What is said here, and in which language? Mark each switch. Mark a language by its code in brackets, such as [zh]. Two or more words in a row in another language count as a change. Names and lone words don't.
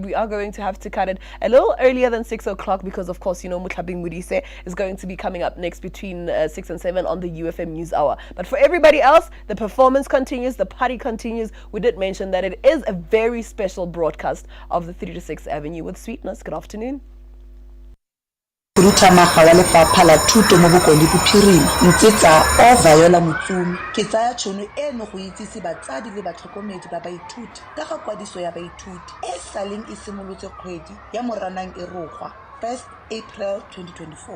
[en] We are going to have to cut it a little earlier than 6 o'clock because, of course, Mutlabing Mudise is going to be coming up next between 6 and 7 on the UFM News Hour. But for everybody else, the performance continues, the party continues. We did mention that it is a very special broadcast of the 3 to 6 Avenue with Sweetness. Good afternoon. [tn] Rutamaga wa lefapha la thuto mo bokone bophirima ntsetsa o Viola Motsumi ke tsaya tšhono eno go itsise batsadi le batlhokomedi ba baithuti ka ga kwadiso ya baithuti e saleng e simolotse kgwedi ya Moranang e rogwa 1st April 2024.